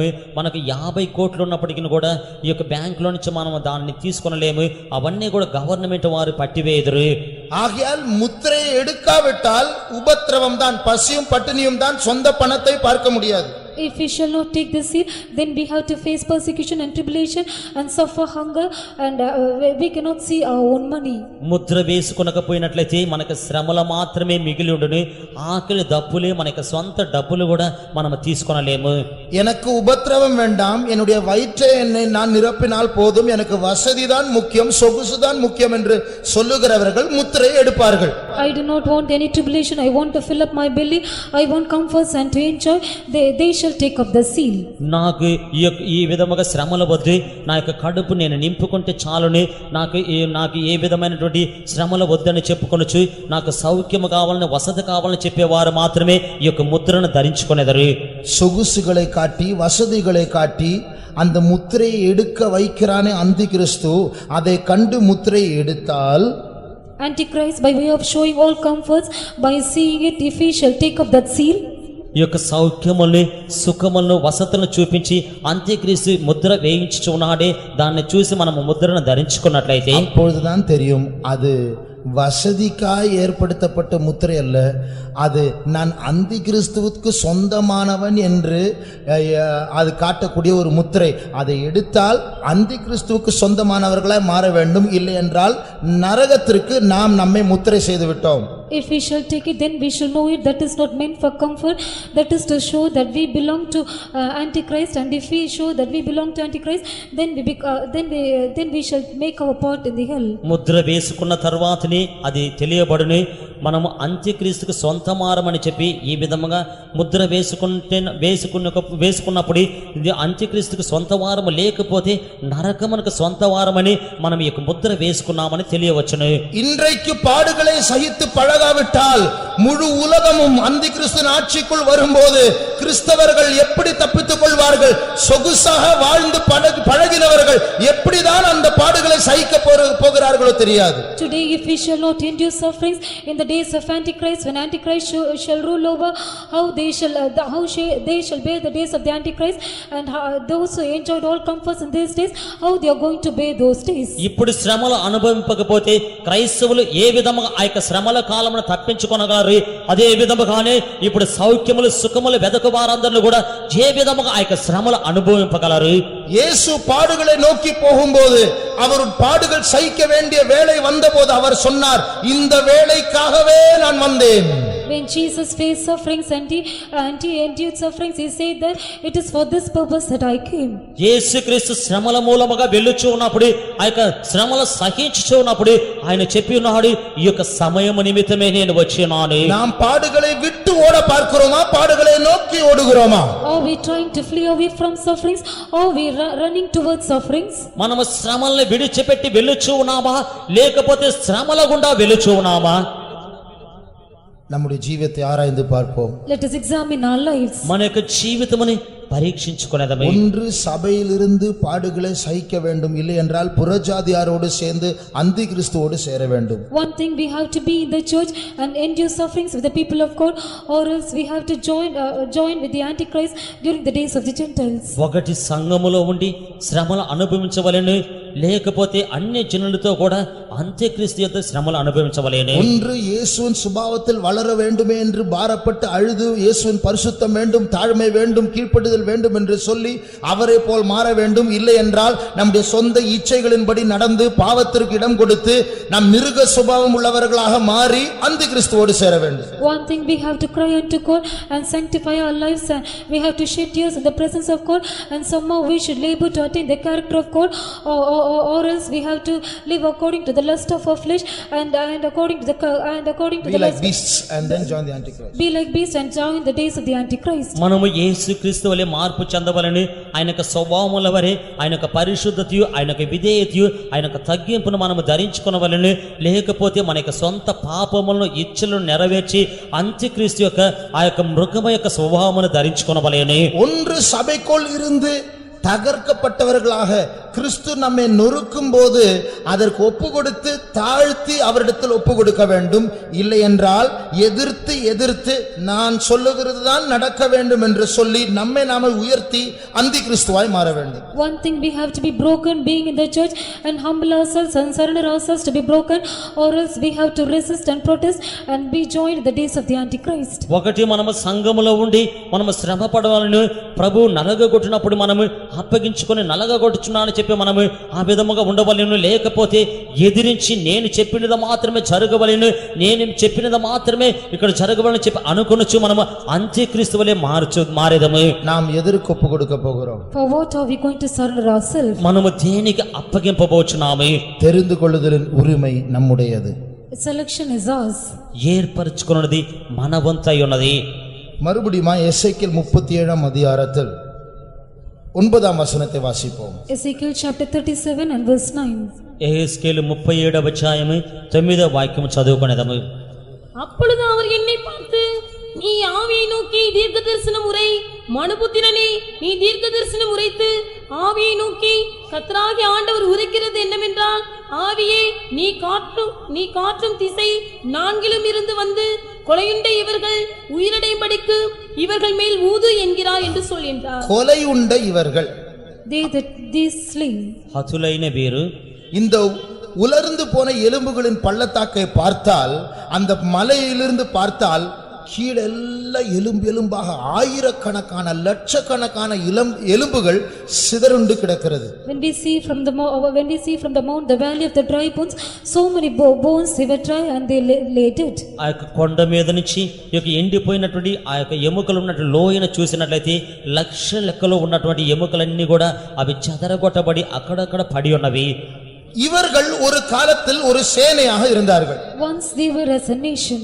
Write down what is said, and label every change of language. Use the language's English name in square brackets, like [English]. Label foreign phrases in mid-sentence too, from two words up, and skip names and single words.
[Telugu] మనకు 50 కోట్లు ఉన్నప్పటికీ కూడా ఈ యొక్క బ్యాంకులో నుంచి మనం దాన్ని తీసుకొనలేము. అవన్నీ కూడా గవర్నమెంట్ వారు పట్టివేయుదురు. [Tamil] ஆகையால் முத்திரையை எடுக்காவிட்டால் உபத்திரவம் தான், பசியும் பட்டினியும் தான், சொந்த பணத்தை பார்க்க முடியாது. [English] If we shall not take this seal, then we have to face persecution and tribulation and suffer hunger, and we cannot see our own money. [Telugu] ముద్ర వేసుకొనకపోయినట్లయితే మనకు శ్రమల మాత్రమే మిగిలి ఉండును. ఆకలి దప్పులే మనకు సొంత డబ్బులు కూడా మనం తీసుకొనలేము. [Tamil] எனக்கு உபத்திரவம் வேண்டாம், என்னுடைய வயிற்றை நான் நிரப்பினால் போதும், எனக்கு வசதிதான் முக்கியம், சொகுசுதான் முக்கியம் என்று சொல்லுகிறவர்கள் முத்திரையை எடுப்பார்கள். [English] I do not want any tribulation. I want to fill up my belly. I want comforts and to enjoy. They shall take up the seal. [Telugu] నాకు ఈ విధముగా శ్రమల వద్దు, నా యొక్క కడుపు నేను నింపుకుంటే చాలుని, నాకు ఏ విధమైనటువంటి శ్రమల వద్దని చెప్పుకొనొచ్చు, నాకు సౌఖ్యము కావాలని వసతి కావాలని చెప్పేవారు మాత్రమే ఈ యొక్క ముద్రను ధరించుకొనేదరు. [Tamil] சொகுசுகளை காட்டி வசதிகளை காட்டி அந்த முத்திரையை எடுக்க வைக்கிறானே அந்தி கிறிஸ்து, அதை கண்டு முத்திரையை எடுத்தால் [English] Antichrist, by way of showing all comforts, by seeing it, if he shall take up that seal, [Telugu] ఈ యొక్క సౌఖ్యముల్ని సుఖములను వసతులను చూపించి అంత్యక్రీస్తు ముద్ర వేయించుచున్నాడే, దాన్ని చూసి మనము ముద్రను ధరించుకున్నట్లయితే [Tamil] அப்பொழுதுதான் தெரியும் அது வசதிக்காய் ஏற்படுத்தப்பட்ட முத்திரை அல்ல, அது நான் அந்தி கிறிஸ்துவுக்கு சொந்தமானவன் என்று அது காட்டக்கூடிய ஒரு முத்திரை. அதை எடுத்தால் அந்தி கிறிஸ்துவுக்கு சொந்தமானவர்களாய் மாற வேண்டும், இல்லை என்றால் நரகத்திற்கு நாம் நம்மை முத்திரை செய்து விட்டோம். [English] if we shall take it, then we shall know it. That is not meant for comfort, that is to show that we belong to Antichrist, and if we show that we belong to Antichrist, then we shall make our part in the hell. [Telugu] ముద్ర వేసుకున్న తర్వాతనే అది తెలియబడును మనము అంత్యక్రీస్తుకు సొంతమారమని చెప్పి. ఈ విధముగా ముద్ర వేసుకున్నప్పుడు ఇది అంత్యక్రీస్తుకు సొంతవారము, లేకపోతే నరకమునకు సొంతవారమని మనం ఈ యొక్క ముద్ర వేసుకున్నామని తెలియవచ్చును. [Tamil] இன்றைக்கு பாடுகளை சகித்து பழகாவிட்டால் முழு உலகமும் அந்தி கிறிஸ்துவின் ஆட்சிக்குள் வரும்போது கிறிஸ்தவர்கள் எப்படி தப்பித்துக் கொள்வார்கள்? சொகுசாக வாழ்ந்து பழகினவர்கள் எப்படிதான் அந்த பாடுகளை சகிக்க போகிறார்களோ தெரியாது. [English] Today if we shall not endure sufferings in the days of Antichrist, when Antichrist shall rule over, how they shall bear the days of the Antichrist, and those who enjoyed all comforts in these days, how they are going to bear those days. [Telugu] ఇప్పుడు శ్రమలు అనుభవింపకపోతే క్రైస్తవులు ఏ విధముగా ఆ యొక్క శ్రమల కాలమును తప్పించుకొనగలరు? అదే విధముగానే ఇప్పుడు సౌఖ్యములు సుఖములు వెదకు వారందరిని కూడా ఏ విధముగా ఆ యొక్క శ్రమలు అనుభవింపగలరు? [Tamil] இயேசு பாடுகளை நோக்கி போகும்போது, அவர் பாடுகள் சகிக்க வேண்டிய வேளை வந்தபோது அவர் சொன்னார், இந்த வேளைக்காகவே நான் வந்தேன். [English] When Jesus faced sufferings and he endured sufferings, he said that it is for this purpose that I came. [Telugu] యేసుక్రీస్తు శ్రమల మూలముగా వెళ్ళుచు ఉన్నప్పుడు, ఆ యొక్క శ్రమలు సహించుచు ఉన్నప్పుడు ఆయన చెప్పి ఉన్నాడు, ఈ యొక్క సమయము నిమిత్తమే నేను వచ్చినాను. [Tamil] நாம் பாடுகளை விட்டு ஓட பார்க்கிறோமா, பாடுகளை நோக்கி ஓடுகிறோமா? [English] Are we trying to flee away from sufferings, or we running towards sufferings? [Telugu] మనము శ్రమల్ని విడిచిపెట్టి వెళ్ళుచు ఉన్నామా, లేకపోతే శ్రమల గుండా వెళ్ళుచు ఉన్నామా? [Tamil] நம்முடைய ஜீவியத்தை ஆராய்ந்து பார்ப்போம். [English] Let us examine our lives. [Telugu] మన యొక్క జీవితముని పరీక్షించుకునేదమే. [Tamil] ஒன்று சபையிலிருந்து பாடுகளை சகிக்க வேண்டும், இல்லை என்றால் புறஜாதியாரோடு சேர்ந்து அந்தி கிறிஸ்துவோடு சேர வேண்டும். [English] One thing, we have to be in the church and endure sufferings with the people of God, or else we have to join with the Antichrist during the days of the Gentiles. [Telugu] ఒకటి సంఘములో ఉండి శ్రమలు అనుభవించవలెను, లేకపోతే అన్య జనులతో కూడా అంత్యక్రీస్తు యొక్క శ్రమలు అనుభవించవలెను. [Tamil] ஒன்று இயேசுவின் சுபாவத்தில் வளர வேண்டுமே என்று பாரப்பட்டு அழுது இயேசுவின் பரிசுத்தம் வேண்டும், தாழ்மை வேண்டும், கீழ்ப்படிதல் வேண்டும் என்று சொல்லி அவரை போல் மாற வேண்டும். இல்லை என்றால் நம்முடைய சொந்த இச்சைகளின்படி நடந்து பாவத்திற்கு இடம் கொடுத்து நம் மிருக சுபாவம் உள்ளவர்களாக மாறி அந்தி கிறிஸ்துவோடு சேர வேண்டும். [English] One thing, we have to cry unto God and sanctify our lives, and we have to shed tears in the presence of God, and somehow we should labor to attain the character of God, or else we have to live according to the lust of our flesh and according to Be the like lust. beasts and then join the Antichrist. Be like beasts and join the days of the Antichrist. [Telugu] మనము యేసుక్రీస్తు వలె మార్పు చెందవలెను. ఆయన యొక్క స్వభావముల వలె, ఆయన యొక్క పరిశుద్ధతయు, ఆయన యొక్క విధేయతయు, ఆయన యొక్క తగ్గింపును మనము ధరించుకొనవలెను. లేకపోతే మన యొక్క సొంత పాపములను ఇచ్చలను నెరవేర్చి అంత్యక్రీస్తు యొక్క ఆ యొక్క మృగమ యొక్క స్వభావమును ధరించుకొనవలెను. [Tamil] ஒன்று சபைக்குள் இருந்து தகர்க்கப்பட்டவர்களாக கிறிஸ்து நம்மை நொறுக்கும் போது அதற்கு ஒப்பு கொடுத்து தாழ்த்தி அவரிடத்தில் ஒப்பு கொடுக்க வேண்டும். இல்லை என்றால் எதிர்த்து நான் சொல்லுகிறது தான் நடக்க வேண்டும் என்று சொல்லி நம்மை நாம உயர்த்தி அந்தி கிறிஸ்துவாய் மாற வேண்டும். [English] One thing, we have to be broken being in the church and humble ourselves and surrender ourselves to be broken, or else we have to resist and protest and be joined in the days of the Antichrist. [Telugu] ఒకటి మనము సంఘములో ఉండి మనము శ్రమ పడవాలను, ప్రభు నలగగొట్టినప్పుడు మనము అప్పగించుకొని నలగగొట్టుచున్నానని చెప్పి మనము ఆ విధముగా ఉండవలెను. లేకపోతే ఎదిరించి నేను చెప్పినది మాత్రమే జరగవలెను, నేను చెప్పినది మాత్రమే ఇక్కడ జరగవలని చెప్పి అనుకొనొచ్చు మనము అంత్యక్రీస్తు వలె మారేదము. [Tamil] நாம் எதற்கு ஒப்பு கொடுக்க போகிறோம்? [English] For what are we going to surrender ourselves? [Telugu] మనము దేనికి అప్పగింపబోచున్నాము? [Tamil] தெரிந்து கொள்ளுதலின் உரிமை நம்முடையது. [English] Selection is ours. [Telugu] ఏర్పరచుకున్నది మన వంతై ఉన్నది. [Tamil] மறுபடியும் எசேக்கியேல் 37 அதிகாரத்தில் 9 வசனத்தை வாசிப்போம். [English] Ezekiel chapter 37 and verse 9. [Telugu] యెహెజ్కేలు 37వ అధ్యాయము 9వ వాక్యము చదువుకొనేదము. [Tamil] அப்பொழுது அவர் என்னை பார்த்து, நீ ஆவியை நோக்கி தீர்க்க தரிசனம் உரை, மனுபுத்திரனே, நீ தீர்க்க தரிசனம் உரைத்து ஆவியை நோக்கி கர்த்தராகிய ஆண்டவர் உரைக்கிறது என்னவென்றால், ஆவியே, நீ காற்றும் திசை நான்கிலும் இருந்து வந்து கொலையுண்ட இவர்கள் உயிரடையும்படிக்கு இவர்கள் மேல் ஊது என்கிறார் என்று சொல்கின்றார். கொலையுண்ட இவர்கள், [English] These slain. [Telugu] హతులైన వీరు [Tamil] இந்த உலர்ந்து போன எலும்புகளின் பள்ளத்தாக்கை பார்த்தால், அந்த மலையிலிருந்து பார்த்தால் கீழெல்லாம் எலும்பாக ஆயிரக்கணக்கான லட்சக்கணக்கான எலும்புகள் சிதறுண்டு கிடக்கிறது. [English] When we see from the mount, the valley of the dry bones, so many bones they were dry and they lay dead. [Telugu] ఆ యొక్క కొండ మీద నుంచి ఈ యొక్క ఎండిపోయినటువంటి ఆ యొక్క ఎముకలు ఉన్నటువంటి లోయను చూసినట్లయితే లక్ష లెక్కలో ఉన్నటువంటి ఎముకలన్నీ కూడా అవి చెదరగొట్టబడి అక్కడక్కడ పడి ఉన్నవి. [Tamil] இவர்கள் ஒரு காலத்தில் ஒரு சேனையாக இருந்தார்கள். [English] Once they were as a nation.